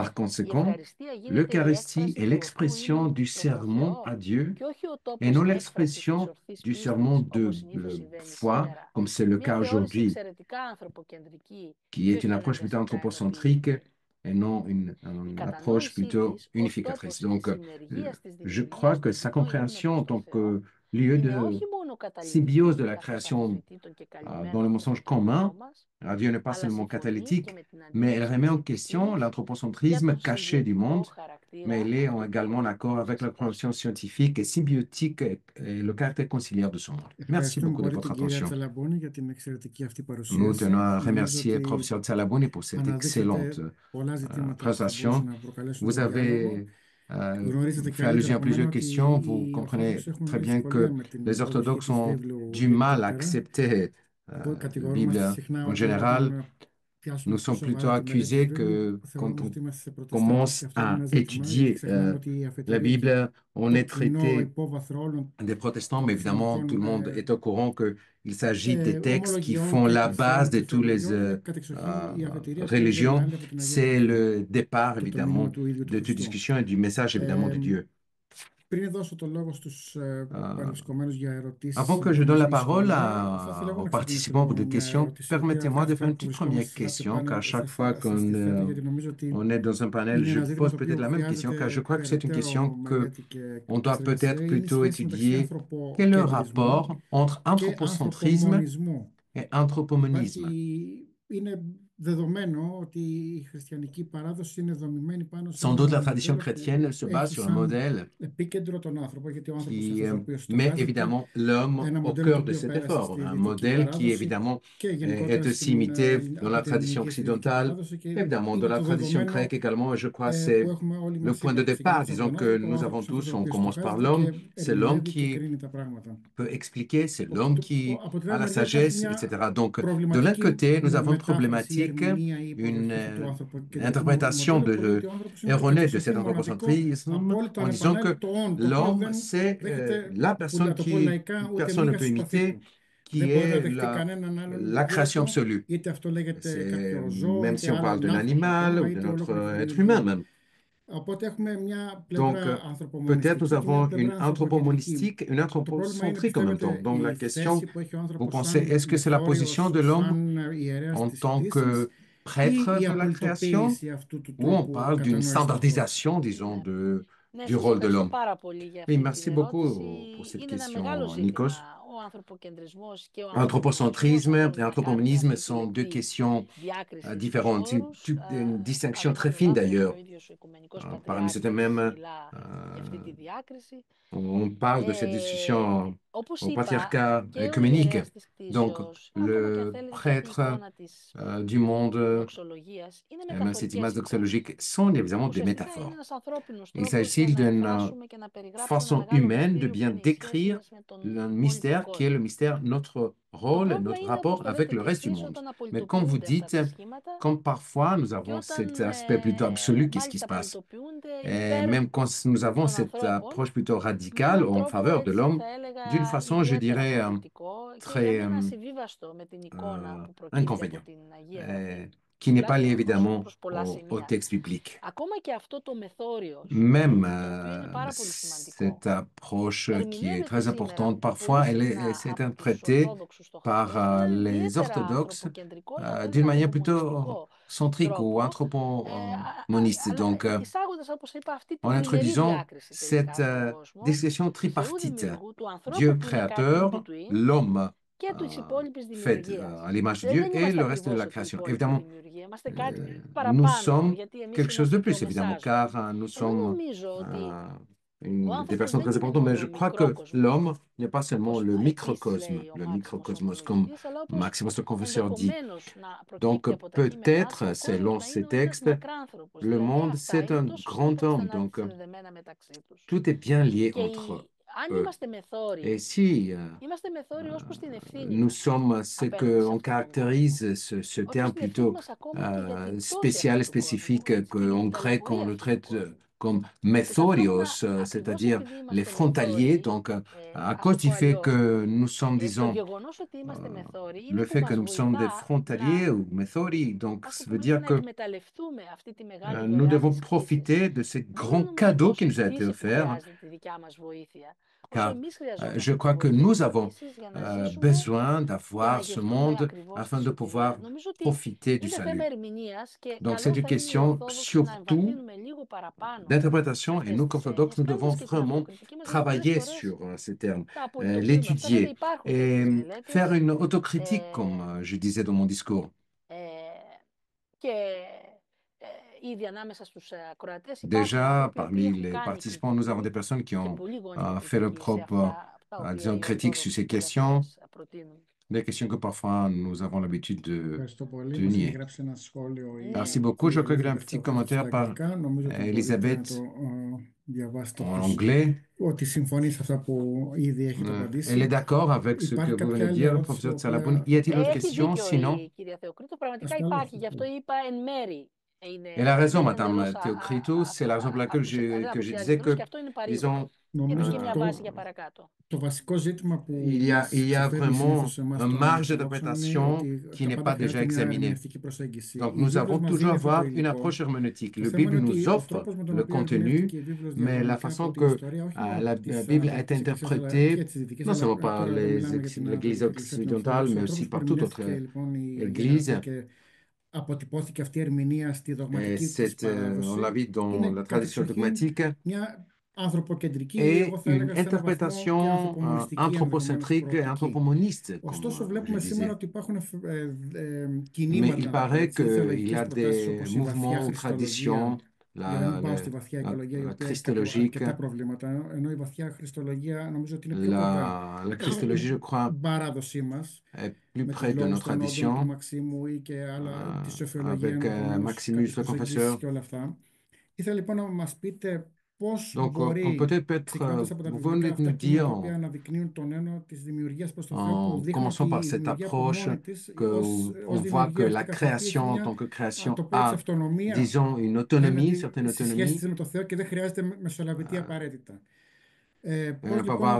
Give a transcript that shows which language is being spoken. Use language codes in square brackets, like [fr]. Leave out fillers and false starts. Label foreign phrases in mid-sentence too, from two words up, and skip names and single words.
[fr] Par [el] η [fr] conséquent, [el] ευχαριστία γίνεται η [fr] l'Eucharistie [el] έκφραση [fr] est [el] του ορθού [fr] l'expression [el] ύμνου [fr] du [el] προς τον [fr] serment à [el] Θεό [fr] Dieu [el] και όχι ο [fr] et [el] τόπος [fr] non [el] έκφρασης της [fr] l'expression [el] ορθής [fr] du serment [el] πίστης, [fr] de [el] όπως συνήθως συμβαίνει [fr] foi, [el] σήμερα. [fr] comme c'est le [el] Μια [fr] cas [el] θεώρηση [fr] aujourd'hui, [el] εξαιρετικά ανθρωποκεντρική [fr] qui [el] και [fr] est une [el] όχι [fr] approche plutôt [el] αναγκαστικά [fr] anthropocentrique [el] εναντιολογική. [fr] et non [el] Η [fr] une approche [el] κατανόησή [fr] plutôt [el] της ως [fr] unificatrice. [el] τόπος [fr] Donc, [el] συνεργίας της [fr] je crois [el] δημιουργίας [fr] que [el] στον [fr] sa [el] κοινό ύμνο [fr] compréhension [el] προς [fr] en [el] τον [fr] tant [el] Θεό [fr] que lieu [el] είναι [fr] de [el] όχι μόνο [fr] symbiose de [el] καταλυτική, [fr] la [el] καθώς [fr] création [el] αμφισβητεί και [fr] dans le [el] καλυμμένο [fr] mensonge [el] το [fr] commun [el] κοινό μας, [fr] à Dieu n'est pas [el] αλλά [fr] seulement [el] συμφωνεί και [fr] catalytique, [el] με την [fr] mais elle [el] αντίληψη [fr] remet [el] της [fr] en [el] επιστήμης [fr] question [el] για [fr] l'anthropocentrisme [el] τον [fr] caché du [el] συγγενικό [fr] monde, mais [el] χαρακτήρα [fr] elle est [el] αυτού του [fr] également en accord avec la [el] εξετάσματος. [fr] compréhension scientifique et symbiotique et le caractère conciliaire de ce monde. Merci [el] Ευχαριστούμε [fr] beaucoup de [el] πολύ [fr] votre [el] την κυρία [fr] attention. [el] Τσαλαμπόνη για την εξαιρετική αυτή [fr] Nous [el] παρουσίαση. [fr] tenons à [el] Νομίζω [fr] remercier [el] ότι [fr] professeur Tsalaboni pour cette excellente [el] αναδείξατε πολλά ζητήματα που θα μπορούσαν [fr] présentation. [el] να προκαλέσουν [fr] Vous [el] τον διάλογο. [fr] avez [el] Γνωρίζετε [fr] fait [el] καλύτερα [fr] allusion à [el] από μένα [fr] plusieurs [el] ότι [fr] questions. Vous [el] οι [fr] comprenez [el] Ορθόδοξοι έχουν [fr] très bien [el] δυσκολία [fr] que [el] με την [fr] les [el] αποδοχή [fr] orthodoxes [el] της [fr] ont [el] βίβλου [fr] du mal à [el] γενικότερα. [fr] accepter la [el] Κατηγορούμαστε [fr] Bible [el] συχνά [fr] en [el] ότι [fr] général. [el] όταν πιάσουμε [fr] Nous [el] πιο [fr] sommes plutôt [el] σοβαρά τη μελέτη της [fr] accusés [el] βίβλου, [fr] que quand [el] θεωρούμε [fr] on [el] ότι είμαστε σε προτεστάντες και [fr] commence [el] αυτό είναι [fr] à [el] ένα ζήτημα, γιατί [fr] étudier [el] ξεχνάμε ότι η [fr] la [el] αφετηρία και [fr] Bible, on [el] το [fr] est [el] κοινό [fr] traité [el] υπόβαθρο όλων [fr] des protestants, mais [el] των [fr] évidemment, tout [el] φιλικών [fr] le monde est au courant qu'il s'agit des textes qui [el] ομολογιών [fr] font [el] και [fr] la base [el] εκκλησιών [fr] de [el] και [fr] toutes les [el] θεωριών. Κατεξοχήν η αφετηρία αυτή είναι δεν είναι [fr] religions. [el] άλλη από την Αγία [fr] C'est [el] Γραφή [fr] le départ, [el] και το μήνυμα [fr] évidemment, [el] του ίδιου του [fr] de toute [el] Χριστού. [fr] discussion et du message, évidemment, de Dieu. [el] Πριν δώσω το λόγο στους παρευρισκομένους για ερωτήσεις [fr] Avant que je donne la [el] ή [fr] parole [el] σχόλια, θα ήθελα εγώ [fr] aux [el] να ξεκινήσω [fr] participants pour [el] με [fr] des [el] μια [fr] questions, [el] ερώτηση. [fr] permettez-moi de faire une [el] Κάθε [fr] petite [el] φορά που [fr] première [el] βρισκόμαστε σε κάποιο [fr] question, car [el] πάνελ [fr] chaque fois [el] σας τη θέτω, [fr] qu'on [el] γιατί νομίζω ότι [fr] on est dans un panel, [el] είναι [fr] je [el] ένα ζήτημα [fr] pose [el] το [fr] peut-être [el] οποίο [fr] la même question, car je [el] χρειάζεται [fr] crois que c'est une [el] περαιτέρω [fr] question [el] μελέτη και [fr] qu'on doit [el] επεξεργασία. [fr] peut-être [el] Είναι η [fr] plutôt [el] σχέση μεταξύ [fr] étudier. Quel est le [el] ανθρωποκεντρισμού [fr] rapport entre [el] και [fr] anthropocentrisme [el] ανθρωπομονισμού. [fr] et anthropomonisme? [el] Είναι δεδομένο ότι η χριστιανική παράδοση είναι δομημένη πάνω σε [fr] Sans doute, la [el] ένα [fr] tradition [el] μοντέλο [fr] chrétienne se [el] που [fr] base [el] έχει [fr] sur un [el] σαν [fr] modèle [el] επίκεντρο τον άνθρωπο, γιατί ο άνθρωπος είναι [fr] qui [el] αυτός ο οποίος [fr] met [el] στοχάζεται, [fr] évidemment l'homme [el] ένα [fr] au [el] μοντέλο το [fr] cœur de [el] οποίο [fr] cet [el] πέρασε [fr] effort, [el] στη [fr] un [el] δυτική [fr] modèle qui [el] παράδοση [fr] évidemment [el] και [fr] est [el] γενικότερα [fr] aussi [el] στην, [fr] imité dans [el] από [fr] la [el] την [fr] tradition [el] ελληνική στη δυτική [fr] occidentale, [el] παράδοση και [fr] évidemment dans [el] είναι [fr] la [el] το [fr] tradition grecque [el] δεδομένο [fr] également, et je crois que [el] που [fr] c'est [el] έχουμε όλοι [fr] le [el] μας [fr] point de [el] ήδη. [fr] départ, [el] Ξεκινάς από [fr] disons [el] τον [fr] que [el] άνθρωπο, ο [fr] nous avons [el] άνθρωπος αυτός ο [fr] tous, on [el] οποίος [fr] commence par [el] στοχάζεται [fr] l'homme, [el] και [fr] c'est l'homme [el] ερμηνεύει και [fr] qui [el] κρίνει τα πράγματα. [fr] peut expliquer, c'est l'homme qui [el] Από την [fr] a [el] άλλη [fr] la [el] μεριά υπάρχει [fr] sagesse, [el] μια [fr] etc. Donc, de l'un [el] προβληματική [fr] côté, nous avons une [el] μετάφραση, η [fr] problématique, [el] ερμηνεία, η [fr] une [el] υποδοχή αυτού του ανθρωποκεντρικού [fr] interprétation [el] μοντέλου που λέει ότι ο άνθρωπος είναι το [fr] erronée de cet [el] κατεξοχήν μοναδικό, [fr] anthropocentrisme [el] απόλυτο [fr] en disant que [el] ανεπανάληπτο όν, το οποίο [fr] l'homme, [el] δεν [fr] c'est [el] δέχεται, [fr] la [el] να [fr] personne [el] το πω [fr] qui, [el] λαϊκά, ούτε [fr] personne ne [el] μίγα [fr] peut [el] στο σπαθί [fr] imiter, [el] του. Δεν [fr] qui [el] μπορεί να [fr] est [el] δεχτεί κανέναν άλλον [fr] la [el] γύρω [fr] création [el] του, [fr] absolue. [el] είτε αυτό λέγεται [fr] C'est, [el] κάποιο ζώο, [fr] même [el] είτε [fr] si on parle d'un [el] άλλον άνθρωπο [fr] animal [el] ακόμα, [fr] ou de [el] είτε [fr] notre [el] ολόκληρη τη [fr] être humain [el] δημιουργία. [fr] même. [el] Οπότε έχουμε μια [fr] Donc, [el] πλευρά [fr] peut-être nous [el] ανθρωπομονιστική και μια [fr] avons une [el] πλευρά ανθρωποκεντρική. [fr] anthropomonistique, une [el] Το πρόβλημα είναι, [fr] anthropocentrique en même temps. [el] πιστεύετε, [fr] Donc, la [el] η θέση [fr] question, [el] που έχει ο [fr] vous [el] άνθρωπος [fr] pensez, [el] σαν [fr] est-ce que c'est la position [el] μεθόριος, [fr] de l'homme [el] σαν ιερέας [fr] en [el] της [fr] tant [el] Δύσης, [fr] que [el] ή [fr] prêtre [el] η [fr] de la création, [el] απολυτοποίηση αυτού του [fr] ou on [el] τρόπου [fr] parle d'une [el] κατανόησης του ανθρώπου? [fr] standardisation, disons, [el] Ναι. Ναι, [fr] du [el] σας [fr] rôle de [el] ευχαριστώ [fr] l'homme? [el] πάρα πολύ για [fr] Oui, [el] αυτή την [fr] merci [el] ερώτηση. [fr] beaucoup pour cette [el] Είναι ένα μεγάλο [fr] question, [el] ζήτημα [fr] Nikos. [el] ο ανθρωποκεντρισμός και ο ανθρωπομονισμός. [fr] Anthropocentrisme [el] Αυτό [fr] et [el] να κάνουμε [fr] anthropomonisme [el] αυτή τη [fr] sont deux [el] λεπτή [fr] questions [el] διάκριση στους [fr] différentes, [el] όρους. [fr] une distinction très [el] Αγαπητός [fr] fine [el] Λάθος, ο [fr] d'ailleurs. [el] ίδιος ο Οικουμενικός [fr] Parmi certains [el] Πατριάρχης, [fr] même, [el] μιλά για αυτή τη διάκριση. [fr] on parle de cette discussion [el] Όπως [fr] au [el] είπα, [fr] patriarcat [el] και ο [fr] œcuménique. [el] ιερέας της [fr] Donc, [el] κτήσεως, ακόμα και αν [fr] le [el] θέλετε και αυτή η [fr] prêtre [el] εικόνα της [fr] du monde, [el] δοξολογίας, είναι [fr] même cette image [el] μεταφορικές εικόνες. [fr] doxologique, sont évidemment des [el] Ουσιαστικά είναι [fr] métaphores. [el] ένας ανθρώπινος [fr] Il [el] τρόπος στο [fr] s'agit [el] να [fr] d'une [el] εκφράσουμε και να περιγράψουμε ένα [fr] façon [el] μεγάλο [fr] humaine de [el] μυστήριο που [fr] bien [el] είναι η σχέση [fr] décrire [el] μας με τον [fr] un [el] υπόλοιπο [fr] mystère qui est le [el] κόσμο. [fr] mystère, notre [el] Το [fr] rôle, [el] πρόβλημα [fr] notre [el] είναι, όπως [fr] rapport [el] το [fr] avec [el] λέτε [fr] le [el] και [fr] reste du [el] εσείς, [fr] monde. [el] όταν [fr] Mais quand vous [el] απολυτοποιούνται αυτά [fr] dites, [el] τα σχήματα [fr] comme parfois nous [el] και [fr] avons [el] όταν [fr] cet aspect plutôt absolu, qu'est-ce qui [el] μάλιστα [fr] se passe? [el] απολυτοποιούνται [fr] Et [el] υπέρ [fr] même quand nous avons [el] των [fr] cette [el] ανθρώπων, [fr] approche plutôt [el] με [fr] radicale [el] έναν [fr] en [el] τρόπο, [fr] faveur de [el] έτσι [fr] l'homme, [el] θα έλεγα, [fr] d'une façon, je [el] ιδιαίτερα [fr] dirais, [el] απειλητικό και για [fr] très [el] μένα ασυμβίβαστο με την εικόνα που προκύπτει από [fr] inconvénient, [el] την Αγία Γραφή. [fr] qui n'est pas lié [el] Τουλάχιστον [fr] évidemment [el] προς πολλά [fr] au [el] σημεία. [fr] texte biblique. [el] Ακόμα και αυτό το μεθόριος, [fr] Même [el] το οποίο είναι πάρα πολύ σημαντικό, [fr] cette approche qui est [el] ερμηνεύεται [fr] très [el] σήμερα [fr] importante, [el] πολύ [fr] parfois elle [el] συχνά [fr] s'est [el] από τους [fr] interprétée [el] Ορθόδοξους [fr] par [el] στοχαστές με έναν [fr] les [el] ιδιαίτερα [fr] orthodoxes [el] ανθρωποκεντρικό αλλά χωρίς [fr] d'une manière plutôt [el] ανθρωπομονιστικό [fr] centrique ou [el] τρόπο, [fr] anthropomoniste. [el] αλλά [fr] Donc, [el] εισάγοντας, όπως είπα, αυτή [fr] en [el] την τριμερή [fr] introduisant [el] διάκριση τελικά [fr] cette [el] στον κόσμο, [fr] discussion [el] του Θεού [fr] tripartite, [el] δημιουργού, του ανθρώπου [fr] Dieu [el] που είναι κάτι in [fr] créateur, [en] between [fr] l'homme [el] και της υπόλοιπης [fr] fait [el] δημιουργίας. [fr] à l'image de [el] Δηλαδή [fr] Dieu [el] δεν [fr] et [el] είμαστε [fr] le reste de [el] ακριβώς [fr] la [el] ότι η [fr] création. [el] υπόλοιπη [fr] Évidemment, [el] δημιουργία, είμαστε κάτι [fr] nous [el] παραπάνω, [fr] sommes [el] γιατί εμείς [fr] quelque chose [el] είμαστε [fr] de [el] το [fr] plus, évidemment, [el] μεσάζον. [fr] car nous [el] Εγώ [fr] sommes [el] νομίζω ότι ο [fr] des [el] άνθρωπος [fr] personnes [el] δεν [fr] très [el] είναι [fr] importantes, mais [el] μόνο [fr] je crois que [el] μικρόκοσμος, [fr] l'homme n'est pas seulement [el] όπως [fr] le [el] επίσης [fr] microcosme, [el] λέει ο [fr] le [el] Μάξιμος ο [fr] microcosmos, comme [el] Ομολογητής, αλλά όπως [fr] Maximus le Confesseur dit. [el] ενδεχομένως να [fr] Donc, [el] προκύπτει από τα κείμενά του, [fr] peut-être, [el] ο κόσμος [fr] selon [el] να [fr] ces [el] είναι ο ένας [fr] textes, [el] μακράνθρωπος. [fr] le [el] Δηλαδή [fr] monde, [el] αυτά [fr] c'est [el] είναι [fr] un [el] τόσο, [fr] grand [el] τόσο [fr] homme, [el] στενά [fr] donc [el] συνδεδεμένα μεταξύ τους. [fr] tout est bien lié [el] Και [fr] entre [el] αν [fr] eux. [el] είμαστε μεθόροι, [fr] Et si [el] είμαστε μεθόροι ως προς την ευθύνη [fr] nous [el] μας [fr] sommes ce [el] απέναντι σε [fr] qu'on [el] αυτόν τον κόσμο. [fr] caractérise, ce [el] Ως προς [fr] terme [el] την ευθύνη [fr] plutôt [el] μας ακόμα και για την πτώση [fr] spécial, [el] αυτού του κόσμου, [fr] spécifique, [el] την [fr] qu'en grec on [el] ταλαιπωρία [fr] le [el] αυτού του [fr] traite [el] κόσμου. [fr] comme [el] Και ταυτόχρονα, [fr] methorios, [el] ακριβώς [fr] c'est-à-dire [el] επειδή [fr] les [el] είμαστε [fr] frontaliers. [el] μεθόροι, [fr] Donc, à [el] ας το [fr] cause [el] πω [fr] du fait [el] αλλιώς, [fr] que nous sommes, [el] το [fr] disons, [el] γεγονός ότι είμαστε μεθόροι είναι [fr] le [el] που [fr] fait que [el] μας [fr] nous sommes des [el] βοηθά [fr] frontaliers [el] να, [fr] ou methori, donc [el] ας το [fr] ça veut [el] πούμε έτσι, [fr] dire [el] να [fr] que [el] εκμεταλλευτούμε αυτή τη μεγάλη [fr] nous [el] δωρεά [fr] devons [el] της κτήσης. [fr] profiter de ce [el] Δεν [fr] grand [el] μπορούμε νομίζω [fr] cadeau qui [el] τόσο η [fr] nous a été [el] κτήση που [fr] offert, [el] χρειάζεται τη δικιά μας βοήθεια, όσο [fr] car [el] εμείς [fr] je [el] χρειαζόμαστε τη [fr] crois que [el] βοήθεια [fr] nous [el] της [fr] avons [el] κτήσης για να ζήσουμε [fr] besoin [el] και να [fr] d'avoir ce [el] γευτούμε [fr] monde [el] ακριβώς τη [fr] afin de [el] σωτηρία. [fr] pouvoir [el] Νομίζω ότι [fr] profiter du [el] είναι θέμα [fr] salut. [el] ερμηνείας και [fr] Donc, [el] καλό [fr] c'est une [el] θα είναι οι [fr] question [el] Ορθόδοξοι να [fr] surtout [el] εμβαθύνουμε λίγο παραπάνω σε [fr] d'interprétation et [el] αυτές [fr] nous, [el] τις [fr] orthodoxes, [el] έννοιες, [fr] nous devons [el] κάνοντας και την [fr] vraiment [el] αυτοκριτική μας, γιατί πολλές [fr] travailler [el] φορές [fr] sur ces termes, [el] τα απολυτοποιούμε. Αυτά βέβαια [fr] l'étudier [el] υπάρχουν [fr] et [el] τέτοιες [fr] faire [el] μελέτες [fr] une autocritique, [el] ε, [fr] comme je disais dans mon discours. [el] και ήδη ανάμεσα στους ακροατές υπάρχουν [fr] Déjà, [el] άνθρωποι οι οποίοι [fr] parmi [el] έχουν [fr] les [el] κάνει [fr] participants, nous avons des [el] κριτική [fr] personnes qui [el] και [fr] ont [el] πολύ γόνιμη [fr] fait le [el] κριτική σε [fr] propre, [el] αυτά τα οποία [fr] disons, [el] οι [fr] critique sur [el] Ορθόδοξοι [fr] ces questions, [el] σπουδαστές προτείνουν. [fr] des questions que parfois nous avons l'habitude [el] Ευχαριστώ πολύ. [fr] de [el] Μας έχει [fr] nier. [el] γράψει ένα σχόλιο η [fr] Merci beaucoup. Je [el] κυρία [fr] crois qu'il y a un [el] Ελίζαμπεθ [fr] petit [el] Θεοκρίτου στα [fr] commentaire par [el] αγγλικά. Νομίζω ότι μπορείτε να [fr] Elisabeth [el] το διαβάσετε [fr] en anglais. [el] ότι συμφωνεί σε αυτά που ήδη έχετε [fr] Elle est [el] απαντήσει. [fr] d'accord avec ce que [el] Υπάρχει [fr] vous [el] κάποια [fr] venez de [el] άλλη [fr] dire, [el] ερώτηση [fr] professeur [el] η [fr] Tsalaboun. [el] οποία... [fr] Y a-t-il d'autres [el] Έχει [fr] questions? [el] δίκιο [fr] Sinon, [el] η κυρία Θεοκρίτου, πραγματικά Ασφαλώς. υπάρχει, γι' αυτό είπα εν μέρη. [fr] elle a raison, [el] Δεν είναι [fr] Madame [el] εντελώς [fr] Théocritou. C'est la raison pour laquelle [el] δεν [fr] je [el] απουσιάζει [fr] disais [el] εντελώς [fr] que, [el] και αυτό είναι παρήγορο. [fr] disons, [el] Είναι Νομίζω και μια βάση για παρακάτω. το βασικό ζήτημα που [fr] il y a [el] ξεφεύγει συνήθως [fr] vraiment [el] σε εμάς [fr] un [el] των [fr] marge [el] Ορθοδόξων είναι [fr] d'interprétation [el] ότι [fr] qui n'est [el] πάντα [fr] pas déjà [el] χρειάζεται μια [fr] examiné. [el] ερμηνευτική προσέγγιση. [fr] Donc, [el] Η [fr] nous [el] βίβλος [fr] avons [el] μας [fr] toujours [el] δίνει αυτό το [fr] avoir une [el] υλικό. [fr] approche herméneutique. [el] Το [fr] Le [el] θέμα [fr] Bible [el] είναι [fr] nous [el] ότι ο [fr] offre [el] τρόπος με τον [fr] le [el] οποίο [fr] contenu, [el] ερμηνεύτηκε η βίβλος [fr] mais la [el] διαχρονικά [fr] façon [el] από την [fr] que [el] ιστορία, όχι μόνο [fr] la [el] της [fr] Bible est [el] Ανατολικής Εκκλησίας, αλλά και [fr] interprétée, [el] της Δυτικής, [fr] non [el] αλλά [fr] seulement par [el] τώρα εδώ μιλάμε για την [fr] l'Église [el] Ανατολική Εκκλησία την [fr] occidentale, [el] Ορθόδοξη. [fr] mais [el] Ο [fr] aussi [el] τρόπος που [fr] par toute [el] ερμηνεύτηκε [fr] autre [el] λοιπόν η Αγία Γραφή [fr] Église. [el] και αποτυπώθηκε αυτή η ερμηνεία στη [fr] Et [el] δογματική της [fr] on l'a [el] παράδοση [fr] vu dans [el] είναι [fr] la tradition [el] κατεξοχήν [fr] dogmatique. [el] μια ανθρωποκεντρική, [fr] et [el] εγώ θα [fr] une [el] έλεγα σε έναν βαθμό και [fr] interprétation [el] ανθρωπομονιστική ενδεχομένως [fr] anthropocentrique et [el] προοπτική. [fr] anthropоmoniste, [el] Ωστόσο, [fr] comme je [el] βλέπουμε σήμερα [fr] disais. [el] ότι υπάρχουν [fr] Mais il [el] κινήματα, να το πω [fr] paraît [el] έτσι, [fr] qu'il y [el] θεολογικές [fr] a [el] προτάσεις [fr] des [el] όπως η βαθιά [fr] mouvements ou [el] χριστολογία, [fr] traditions, [el] για να μην [fr] la, [el] πάω [fr] la, [el] στη βαθιά [fr] la, [el] οικολογία, η [fr] la [el] οποία έχει [fr] christologique, [el] αρκετά προβλήματα, ενώ η βαθιά χριστολογία νομίζω ότι είναι πιο κοντά [fr] la christologie, je crois, [el] στην παράδοσή μας, [fr] est plus [el] με τους [fr] près de nos [el] λόγους των όντων του [fr] traditions, [el] Μαξίμου ή και άλλα, τη σοφιολογία [fr] avec [el] ενδεχομένως, [fr] Maximus [el] κάποιες [fr] le [el] προσεγγίσεις [fr] confesseur. [el] και όλα αυτά. Ήθελα λοιπόν να μας πείτε πώς [fr] Donc, on peut [el] μπορεί, [fr] peut-être, [el] ξεκινώντας από τα [fr] vous [el] βιβλικά [fr] venez de [el] αυτά [fr] nous dire, [el] κείμενα τα οποία αναδεικνύουν τον έννοια της δημιουργίας προς το Θεό, που [fr] en [el] δείχνουν [fr] commençant [el] ότι [fr] par [el] η [fr] cette [el] δημιουργία από [fr] approche, [el] μόνη της [fr] qu'on [el] ως [fr] voit que [el] δημιουργία αυτή [fr] la [el] καθ' αυτή έχει [fr] création en [el] μια, [fr] tant que [el] αν [fr] création [el] το πω έτσι, [fr] a, [el] αυτονομία [fr] disons, une autonomie, [el] απέναντι [fr] certaine [el] στη σχέση [fr] autonomie, [el] της με το Θεό και δεν χρειάζεται μεσολαβητή apαραίτητα. [fr] on ne [el] Πώς [fr] peut avoir